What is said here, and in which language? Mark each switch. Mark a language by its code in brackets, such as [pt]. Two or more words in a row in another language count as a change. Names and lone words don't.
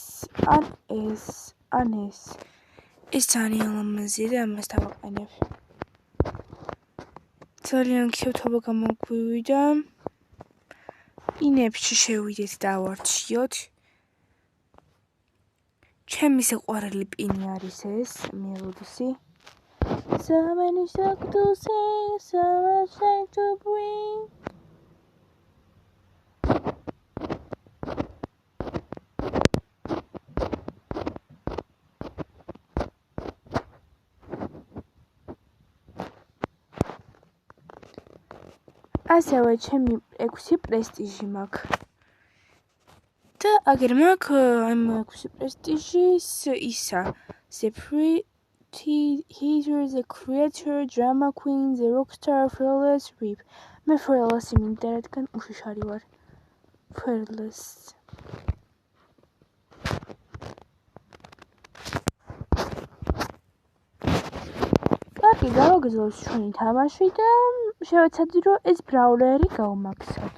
[ka] ეს ძალიან ლამაზია და ამას დავაყენებ. ძალიან ქიუთობა გამოგვივიდა. პინებში შევიდეთ და ავარჩიოთ. ჩემი საყვარელი პინი არის ეს, მელოდისი. [en] So many stuff to say, so much time to bring. [ka] ასევე ჩემი 6 პრესტიჟი მაქვს. და აგერ მაქვს ამ 6 პრესტიჟის ისა, Zephyr, Heather, the Creator, Drama Queen, the Rockstar, Fearless, Rip. მე Fearless-ი მინდა, რადგან უშიშარი ვარ. Fearless. კარგი, გავაგრძელოთ ჩვენი თამაში და შევეცადე, რომ ეს ბრაულერი გავმაგსავთ.